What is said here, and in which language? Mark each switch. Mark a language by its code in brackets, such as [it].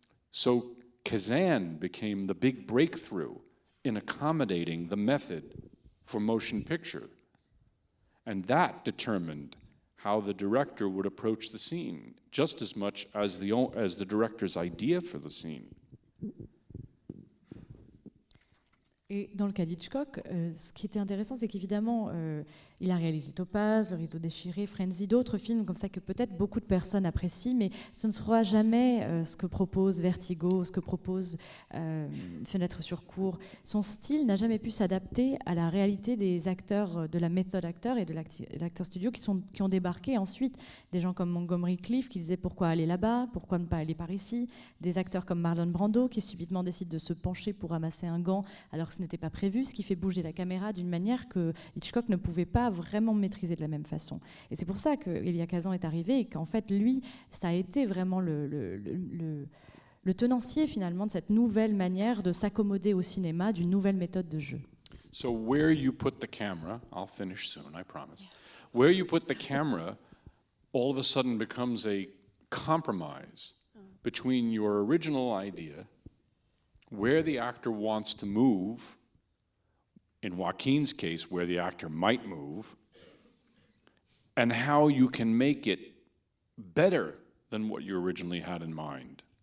[en] So Kazan became the big breakthrough in accommodating the method for motion picture. And that determined how the director would approach the scene, just as much as the director's idea for the scene. [fr] Et dans le cas d'Hitchcock, ce qui était intéressant, c'est qu'évidemment, il a réalisé Topaz, Le Rideau déchiré, Frenzy, d'autres films comme ça que peut-être beaucoup de personnes apprécient, mais ce ne sera jamais ce que propose Vertigo, ce que propose Fenêtre sur cour. Son style n'a jamais pu s'adapter à la réalité des acteurs, de la méthode acteur et de l'acteur studio qui ont débarqué ensuite. Des gens comme Montgomery Clift qui disaient pourquoi aller là-bas, pourquoi ne pas aller par ici. Des acteurs comme Marlon Brando qui subitement décident de se pencher pour ramasser un gant alors que ce n'était pas prévu, ce qui fait bouger la caméra d'une manière que Hitchcock ne pouvait pas vraiment maîtriser de la même façon. Et c'est pour ça que Elia Kazan est arrivé et qu'en fait, lui, ça a été vraiment le tenancier finalement de cette nouvelle manière de s'accommoder au cinéma, d'une nouvelle méthode de jeu. [en] So where you put the camera, I'll finish soon, I promise. Where you put the camera all of a sudden becomes a compromise between your original idea, where the actor wants to move, in Joaquin's case, where the actor might move, and how you can make it better than what you originally had in mind.